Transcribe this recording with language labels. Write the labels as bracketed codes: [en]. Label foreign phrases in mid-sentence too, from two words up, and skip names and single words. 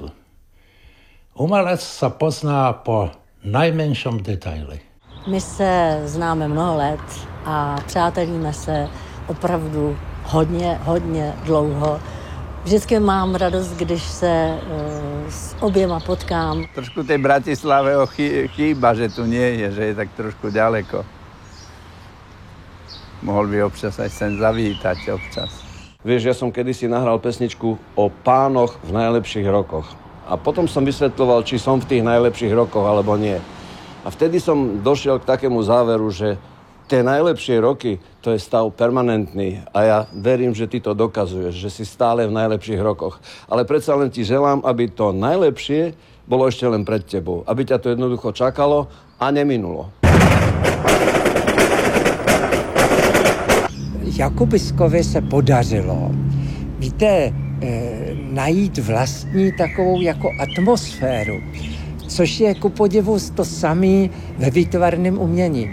[sk] Umelec sa pozná po najmenšom detaili. [cs] My se známe mnoho let a přátelíme se opravdu hodně dlouho. Vždycky mám radost, když se s oběma potkám. [sk] Trošku tej Bratislave chýba, že tu nie je, že je tak trošku ďaleko. Mohol by občas aj sem zavítať občas. Vieš, ja som kedysi nahral pesničku o pánoch v najlepších rokoch. A potom som vysvetľoval, či som v tých najlepších rokoch, alebo nie. A vtedy som došiel k takému záveru, že Tie najlepšie roky, to je stav permanentný a ja verím, že ty to dokazuješ, že si stále v najlepších rokoch. Ale predsa len ti želám, aby to najlepšie bolo ešte len pred tebou. Aby ťa to jednoducho čakalo a neminulo. [cs] Jakubiskovi se podařilo, víte, najít vlastní takovou jako atmosféru, což je ku podivu to samé ve výtvarném umění.